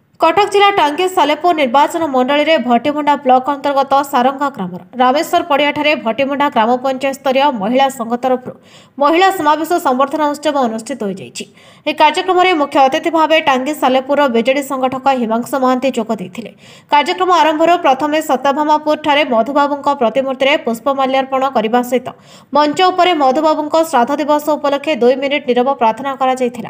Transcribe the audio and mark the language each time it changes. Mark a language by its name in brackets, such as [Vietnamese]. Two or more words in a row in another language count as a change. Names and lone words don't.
[Odia] କଟକ ଜିଲ୍ଲା ଟାଙ୍ଗୀ ସାଲେପୁର ନିର୍ବାଚନ ମଣ୍ଡଳ ମେଁ ଭଟ୍ଟିମୁଣ୍ଡା ବ୍ଲକ ଅନ୍ତର୍ଗତ ସାରଙ୍ଗା ଗ୍ରାମ ରାମେଶ୍ୱର ପଡ଼ିଆଠାରେ ଭଟ୍ଟିମୁଣ୍ଡା ଗ୍ରାମ ପଞ୍ଚାୟତ ସ୍ତରୀୟ ମହିଳା ସଂଘ ତରଫ ମହିଳା ସମାବେଶ ସମ୍ବର୍ଦ୍ଧନା ଉତ୍ସବ ଅନୁଷ୍ଠିତ ହୋ ଯାଇଛି। ଏହି କାର୍ଯ୍ୟକ୍ରମରେ ମୁଖ୍ୟ ଅତିଥି ଭାବେ ଟାଙ୍ଗୀ ସାଲେପୁର ବିଜେଡି ସଂଗଠକ ହିମାଂଶୁ ମହାନ୍ତି ଯୋଗ ଦେଇଥିଲେ। କାର୍ଯ୍ୟକ୍ରମ ଆରମ୍ଭରୁ ପ୍ରଥମେ ସତ୍ୟଭାମାପୁରଠାରେ ମଧୁବାବୁଙ୍କ ପ୍ରତିମୂର୍ତ୍ତିରେ ପୁଷ୍ପମାଲ୍ୟାର୍ପଣ କରିବା ସହିତ ମଞ୍ଚ ଉପରେ ମଧୁବାବୁଙ୍କ ଶ୍ରାଦ୍ଧ ଦିବସ ଉପଲକ୍ଷେ 2 ମିନିଟ୍ ନିରବ ପ୍ରାର୍ଥନା କରାଯାଇଥିଲା।